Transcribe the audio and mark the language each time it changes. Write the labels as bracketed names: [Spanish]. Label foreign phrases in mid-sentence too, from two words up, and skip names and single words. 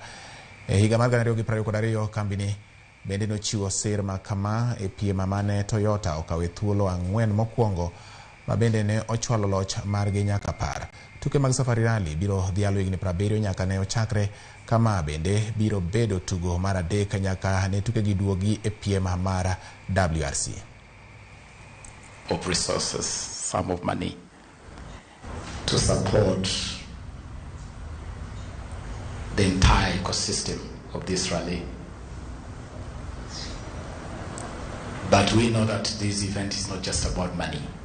[Luo (Kenya and Tanzania)] E higa mar 2022 kambi ni bende nochiwo sir ma kama e piem mane Toyota okawe thuolo 4 mokwongo ma bende ne ochwalo loch margi nyaka par. Tuke mag Safari Rally biro dhialo higni 70 nyaka ne ochakre, kama bende biro bedo tugo mar adek nyaka ne tuke gi duogi e piem mar WRC. [English] Of resources, sum of money to support the entire ecosystem of this rally. But we know that this event is not just about money.